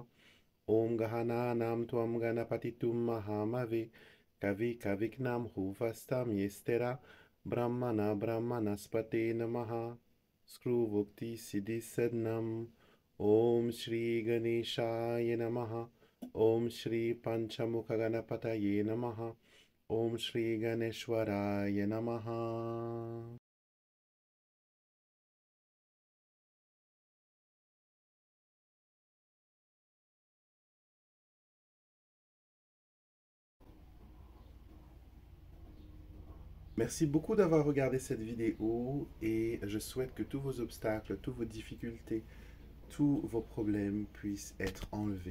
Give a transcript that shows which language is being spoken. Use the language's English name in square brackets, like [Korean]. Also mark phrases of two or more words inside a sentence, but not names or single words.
[Sanskrit] Om Gahananam Tvam Ganapatitum Mahamave Kavi Kaviknam Huvastam Yestera Brahmana Brahmanaspate Namaha Skruvukti Siddhi Sadnam. Om Shri Ganeshaya Namaha. Om Shri Panchamukha Ganapataye Namaha. Om Shri Ganeshwaraya Namaha. [French] Merci beaucoup d'avoir regardé cette vidéo et je souhaite que tous vos obstacles, toutes vos difficultés, tous vos problèmes puissent être enlevés.